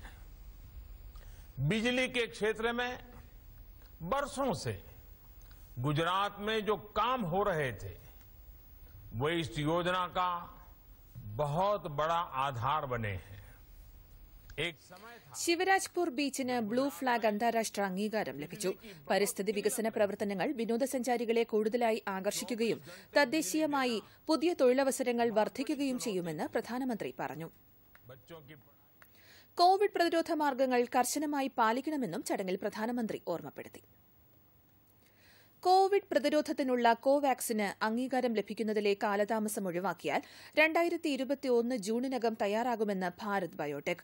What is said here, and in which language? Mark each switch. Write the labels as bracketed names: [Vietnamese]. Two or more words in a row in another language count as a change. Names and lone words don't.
[Hindi] बिजली के क्षेत्र में बरसों से गुजरात में जो काम हो रहे थे वो इस योजना का बहुत बड़ा आधार बने हैं. एक समय था [Malayalam] ശിവരാജ്പൂർ ബീച്ചിന് ബ്ലൂ ഫ്ളാഗ് അന്താരാഷ്ട്ര അംഗീകാരം ലഭിച്ചു. പരിസ്ഥിതി വികസന പ്രവർത്തനങ്ങൾ വിനോദസഞ്ചാരികളെ കൂടുതലായി ആകർഷിക്കുകയും തദ്ദേശീയമായി പുതിയ തൊഴിലവസരങ്ങൾ വർദ്ധിക്കുകയും ചെയ്യുമെന്ന് പ്രധാനമന്ത്രി പറഞ്ഞു. [Hindi] बच्चों की [Malayalam] കോവിഡ് പ്രതിരോധ മാർഗ്ഗങ്ങൾ കർശനമായി പാലിക്കണമെന്നും ചടങ്ങിൽ പ്രധാനമന്ത്രി ഓർമ്മപ്പെടുത്തി. കോവിഡ് പ്രതിരോധത്തിനുള്ള കോവാക്സിന് അംഗീകാരം ലഭിക്കുന്നതിലെ കാലതാമസം ഒഴിവാക്കിയാൽ 2021 ജൂണിനകം തയ്യാറാകുമെന്ന് ഭാരത് ബയോടെക്.